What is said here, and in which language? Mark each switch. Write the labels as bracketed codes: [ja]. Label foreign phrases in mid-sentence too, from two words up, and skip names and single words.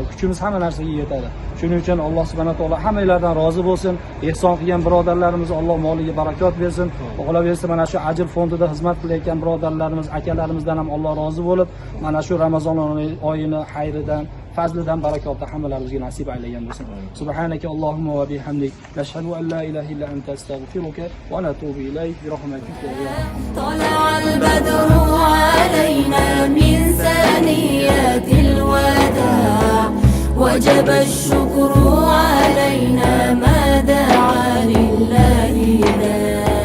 [uz] Kuchimiz hamma narsaga yetadi. Shuning uchun Alloh subhanahu va taolo hammalardan rozi bo'lsin. Ehson qilgan birodarlarimiz Alloh moliga barakot bersin. Qolaversa mana shu ajr fondida xizmat qilayotgan birodarlarimiz, akalarimizdan ham Alloh rozi bo'lib, mana shu Ramazon oyini xayridan, fazlidan, barakotidan hammalarimizga nasib aylagan bo'lsin. [ar] سبحانك اللهم وبحمدك نشهد أن لا إله إلا أنت أستغفرك ونتوب إليك برحمتك يا أرحم. طلع البدر علينا من ثنيات الوداع وجب الشكر علينا ما دعا لله داع.